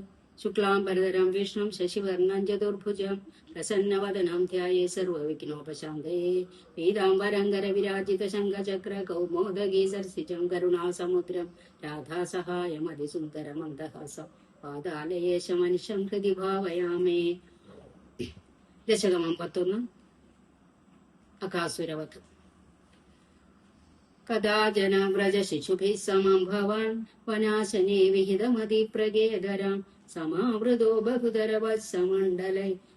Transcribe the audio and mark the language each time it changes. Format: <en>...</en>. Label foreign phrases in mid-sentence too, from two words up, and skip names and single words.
<sa>शुक्लांबरधरं विष्णुं शशिवर्णं चतुर्भुजं प्रसन्नवदनं ध्याये सर्वविघ्नोपशान्तये। पीताम्बरङ्गरविराजितशङ्खचक्रकौमोदगी सर्सिजं करुणासमुद्रं राधासहायमधिसुन्दरमन्दहासं पादालयेशमनिशं हृदि भावयामि.</sa> <ml>ദശകം 51 അകാസുരവധം.</ml> <sa>കഥാജന വ്രജ ശിശുഭിः സമം ഭവാൻ വനാശനെ വിഹിതമതിപ്രഗേധരം സമാവൃതോ ബഹുധരവത്സമണ്ഡലൈ</sa>